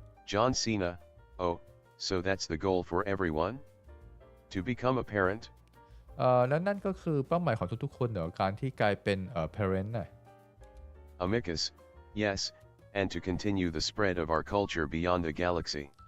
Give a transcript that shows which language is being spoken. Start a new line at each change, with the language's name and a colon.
English: John Cena, oh, so that's the goal for everyone? To become a parent?
Thai: แล้วนั่นก็คือเป้าหมายของทุกๆคนเหรอการที่กลายเป็นparent น่ะ
English: Amicus, yes, and to continue the spread of our culture beyond the galaxy.